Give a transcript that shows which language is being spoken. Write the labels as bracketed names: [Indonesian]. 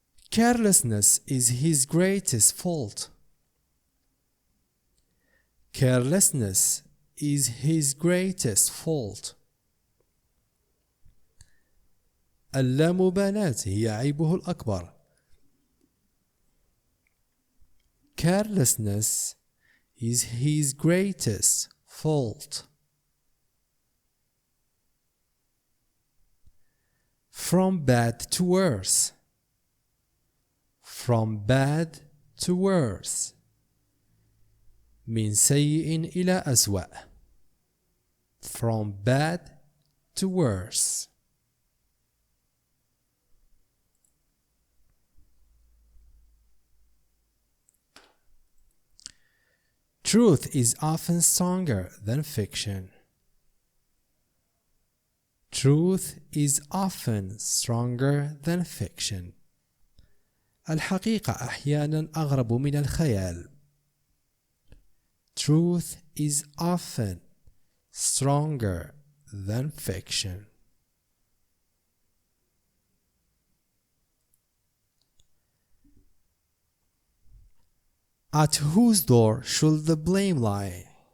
[English] Carelessness is his greatest fault. Carelessness is his greatest fault. [Arabic] اللامبالاة هي عيبه الأكبر. [English] Carelessness is his greatest fault. From bad to worse. From bad to worse. [Arabic] من سيء إلى أسوأ. [English] From bad to worse. Truth is often stronger than fiction. Truth is often stronger than fiction. [Arabic] الحقيقة أحيانا أغرب من الخيال. [English] Truth is often stronger than fiction. At whose door should the blame lie?